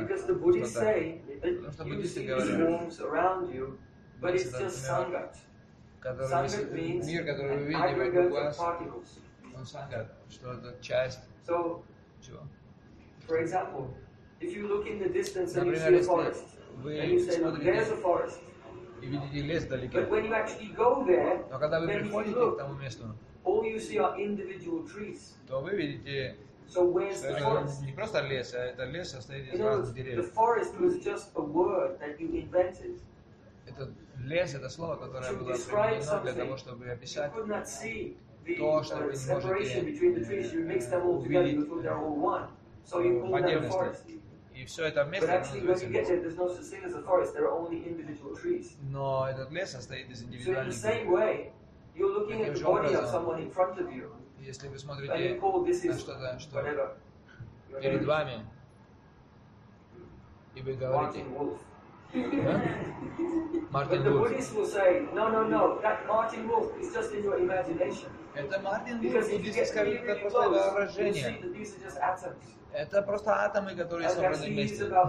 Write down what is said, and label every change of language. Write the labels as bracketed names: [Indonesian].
[English] because the Buddhists say that you see Buddhists these forms around you, but it's just sangat. Sangat means [Russian] мир, [English] an aggregate of particles. [Russian] Он сангат, что это часть. [English] So, [Russian] чего? [English] For example, if you look in the distance and you see a forest, and you say, look, there's a forest. [Russian] И видите лес вдалеке. [English] But when you actually go there, [Russian] но когда вы приходите к тому месту, [English] All you see are individual trees. [Russian] То вы видите. [English] So where's the forest? [Russian] Не просто лес, а это лес состоит из разных деревьев. [English] The forest was just a word that you invented. [Russian] Это лес, это слово, которое было придумано для того, чтобы описать то, что вы не можете увидеть по отдельности. И все это вместе называется лес. Но этот лес состоит из индивидуальных деревьев. Если вы смотрите на что-то, что перед вами, и вы говорите... Мартин Вулф. [English] But the Buddhists will say, no, that Martin Wolf is just in your imagination. [Russian] Это Мартин Вулф, буддисты скажут, это просто воображение. Это просто атомы, которые собраны вместе.